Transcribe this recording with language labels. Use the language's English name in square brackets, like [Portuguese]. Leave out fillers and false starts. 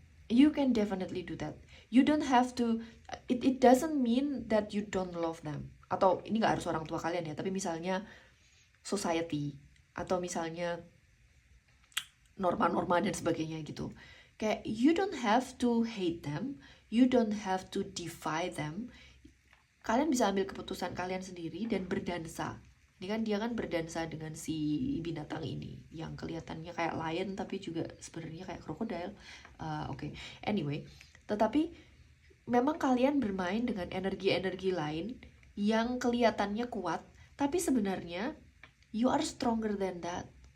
[English] You can definitely do that. You don't have to, it doesn't mean that you don't love them. [Indonesian] Atau ini gak harus orang tua kalian ya, tapi misalnya society, atau misalnya norma-norma dan sebagainya gitu. Kayak [English] you don't have to hate them, you don't have to defy them. [Indonesian] Kalian bisa ambil keputusan kalian sendiri dan berdansa. Ini kan dia kan berdansa dengan si binatang ini yang kelihatannya kayak lion tapi juga sebenarnya kayak krokodil. Oke. Anyway, tetapi memang kalian bermain dengan energi-energi lain yang kelihatannya kuat, tapi sebenarnya [English] you are stronger than that.